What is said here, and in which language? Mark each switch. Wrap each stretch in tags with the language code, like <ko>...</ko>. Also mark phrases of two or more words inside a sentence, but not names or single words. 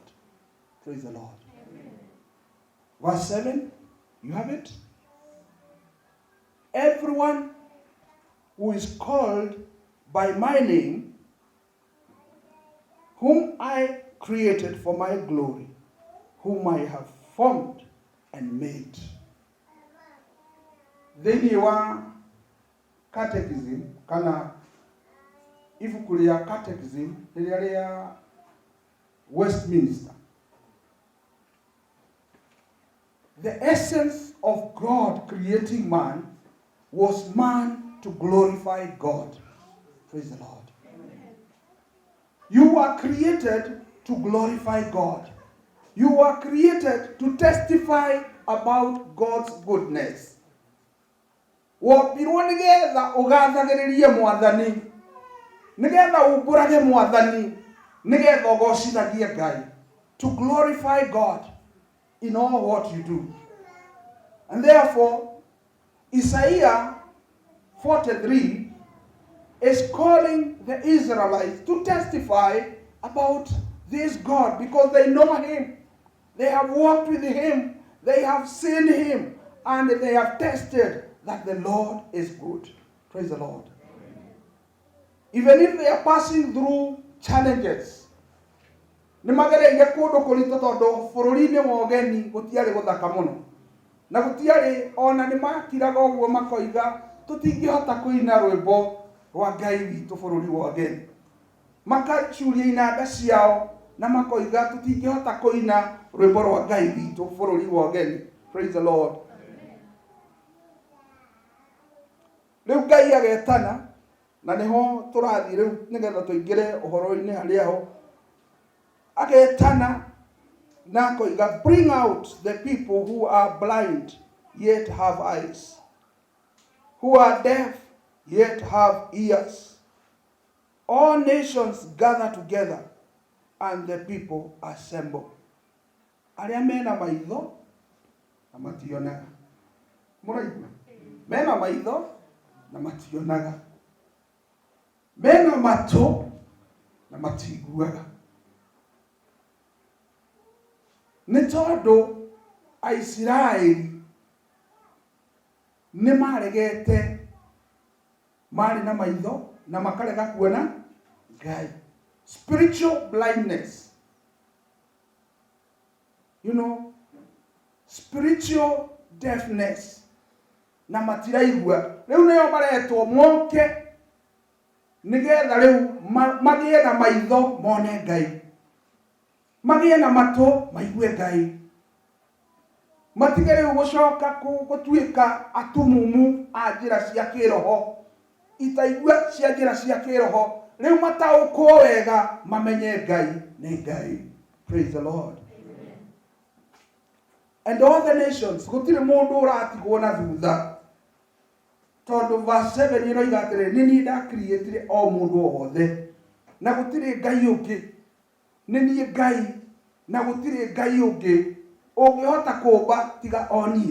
<en>Praise the Lord. Amen. Verse 7, you have it? Everyone who is called by my name, whom I created for my glory, whom I have formed and made.</en> <ki>Thĩinĩ wa catechism kana ibuku rĩa catechism rĩrĩa rĩa Westminster,</ki> <en>the essence of God creating man was man to glorify God. Praise the Lord. Amen. You are created to glorify God. You are created to testify about God's goodness.</en> <ki>Wopirwo nigetha ugathagiririe Mwathani, nigetha umbũrage Mwathani, nigetha ũgocithagie Ngai,</ki> <en>to glorify God in all what you do. And therefore, Isaiah 43 is calling the Israelites to testify about this God because they know Him. They have walked with Him. They have seen Him. And they have tested that the Lord is good. Praise the Lord. Amen. Even if they are passing through challenges,</en> <ki>nimagereire kundu kuritu tondu bururi-ini wa ugeni gutiari guthaka muno na gutiari ona nimakiraga uguo makoiga tutingihota kuina rwimbo rwa Ngai witu bururi wa ugeni, makachuria inanda ciao na makoiga tutingihota kuina rwimbo rwa Ngai witu bururi wa ugeni.</ki> <en>Praise the Lord.</en> <ki>Riu Ngai agetana na niho turathi riu nigetha tuingire uhoro-ini hariaho agetana na koiga,</ki> <en>bring out the people who are blind yet have eyes, who are deaf yet have ears. All nations gather together and the people assemble.</en> <ki>Aria mena maitho na mationaga. Muraigua? Mena maitho na mationaga. Mena matu na matiguaga. Nĩ tondũ Aisiraeli nĩ maregete marĩ na maitho na makarega kuona Ngai.</ki> <en>Spiritual blindness. You know, spiritual deafness.</en> <ki>Na matiraigua. Rĩu nĩo maretwo moke nĩgetha rĩu magĩe na maitho mone Ngai. Magĩe na matũ maigue Ngai. Matige rĩu gũcoka gũtuĩka atumumu a njĩra cia kĩroho. Itaigua cia njĩra cia kĩroho. Rĩu mataũkwo wega mamenye Ngai nĩ Ngai.</ki> <en>Praise the Lord. Amen. And all the nations,</en> <ki>gũtirĩ mũndũ ũratigwo na thutha. Tondũ verse 7 ĩroiga atĩrĩ, nĩ niĩ ndacreatire o mũndũ o wothe. Na gũtirĩ Ngai ũngĩ. Nĩ niĩ Ngai na gũtirĩ Ngai ũngĩ ũngĩhota kũmba tiga o niĩ.</ki>